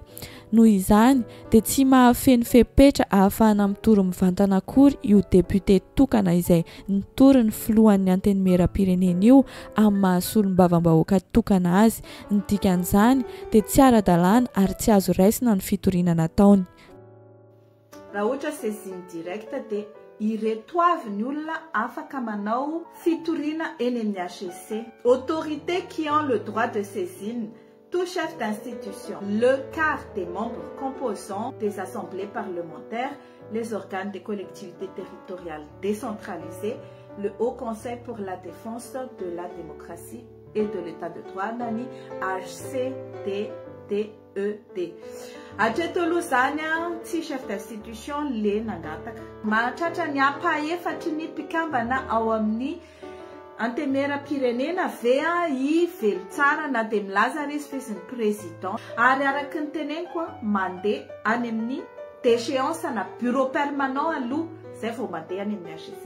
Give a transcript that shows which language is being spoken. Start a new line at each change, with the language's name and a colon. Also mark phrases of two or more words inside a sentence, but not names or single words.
Malagasy: Noho izany dia tsy mahafeno fepetra ahafahana mitory mivantana akory io député tokana izay nitory ny filohan'ny antenimieram-pirenena io amin'ny mahasolom-bavam-bahoaka tokana azy. Ny dikan'izany dia tsy ara-dalàna ary tsy azo raisina ny fitoriana nataony. Raha ohatra
French: saisine directe
Malagasy: dia ireto avy ny olona afaka manao fitoriana eny amin'ny HCC.
French: Autorités qui ont le droit de saisine, tout chef d'institution, le quart des membres composants des assemblées parlementaires, les organes des collectivités territoriales décentralisées, le Haut Conseil pour la défense de la démocratie et de l'état de droit,
Malagasy: nani HCDDED. Atreto aloha zany tsy
French: chef d'institution
Malagasy: le nangataka. Mahatratra ny apa-efatry ny mpikambana ao amin'ny antemera-pirenena ve i velo tsara na dia milaza ary izy fesin'ny président ary araky ny teneniko mandeha any amin'ny déchéance na
French: bureau permanent
Malagasy: aloha zay vao mandeha any amin'ny HCC.